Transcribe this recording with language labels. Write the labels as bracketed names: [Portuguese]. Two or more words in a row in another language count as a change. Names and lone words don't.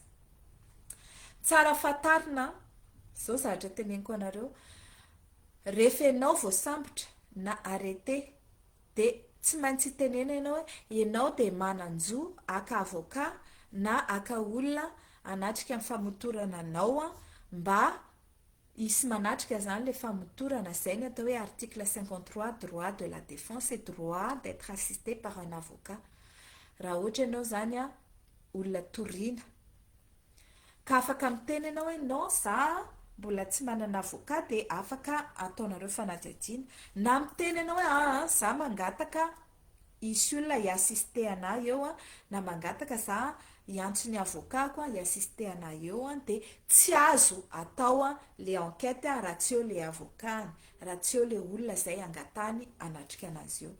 [Malagasy] Tsara fantarina izao zavatra teneniko anareo, rehefa ianao voasambotra na arrêté dia tsy maintsy tenena ianao hoe ianao dia manan-jo aka avocat na aka olona anatrika amin'ny famotorana anao mba hisy manatrika zany le famotorana izay ny atao hoe [French] article 53 droit de la défense et droit d'être assisté par un avocat. [Malagasy] Raha ohatra ianao zany olona toriana ka afaka miteny ianao hoe non za mbola tsy manana avocat dia afaka ataonareo fanadihadiana, na miteny ianao hoe za mangataka isy olona hiassiste anahy eo na mangataka za hiantso ny avocatko hiassiste anahy eo dia tsy azo atao le enquête raha tsy eo le avocat, raha tsy eo le olona izay angatany anatrika anazy eo.